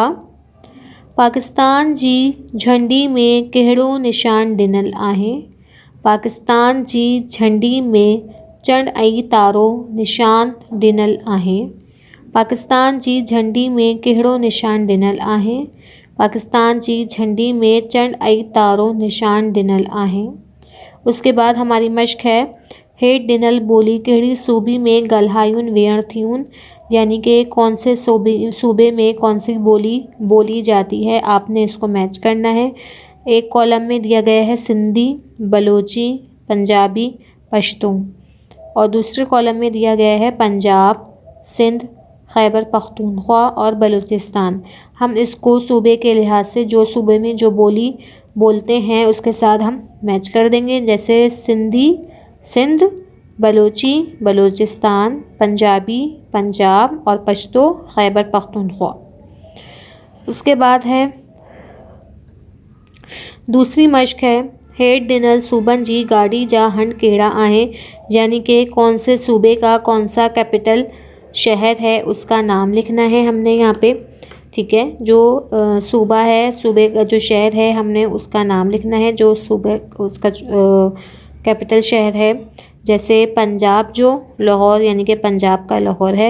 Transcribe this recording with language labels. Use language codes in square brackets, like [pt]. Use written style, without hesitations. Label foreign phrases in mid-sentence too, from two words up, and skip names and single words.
[sd] पाकिस्तान जी झंडी में कहिड़ो निशान ॾिनल आहे? पाकिस्तान जी झंडी में चंड ऐं तारो निशान ॾिनल आहे। पाकिस्तान जी झंडी में कहिड़ो निशान ॾिनल आहे? पाकिस्तान जी झंडी में चंड ऐं तारो निशान ॾिनल आहे। [ur] اس کے بعد ہماری مشق ہے, [sd] हेठि ॾिनल ॿोली कहिड़ी सूबी में ॻाल्हायूं वेहण थियूं? [ur] یعنی کہ کون سے صوبے میں کون سی بولی بولی جاتی ہے، آپ نے اس کو میچ کرنا ہے. ایک کالم میں دیا گیا ہے سندھی، بلوچی، پنجابی، پشتو اور دوسرے کالم میں دیا گیا ہے پنجاب، سندھ، خیبر پختونخوا اور بلوچستان. ہم اس کو صوبے کے لحاظ سے جو صوبے میں جو بولی بولتے ہیں اس کے ساتھ ہم میچ کر دیں گے. جیسے سندھی سندھ، بلوچی بلوچستان، پنجابی پنجاب اور پشتو خیبر پختونخوا. اس کے بعد ہے دوسری مشق ہے, [sd] हेठि ॾिनल सूबनि जी गाड़ी जा हंड कहिड़ा आहे? [ur] یعنی کہ کون سے صوبے کا کون سا کیپیٹل شہر ہے اس کا نام لکھنا ہے ہم نے یہاں پہ. ٹھیک ہے، جو صوبہ ہے، صوبے کا جو شہر ہے ہم نے اس کا نام لکھنا ہے، جو صوبے اس کا کیپیٹل شہر ہے. جیسے پنجاب جو لاہور یعنی کہ پنجاب کا لاہور ہے.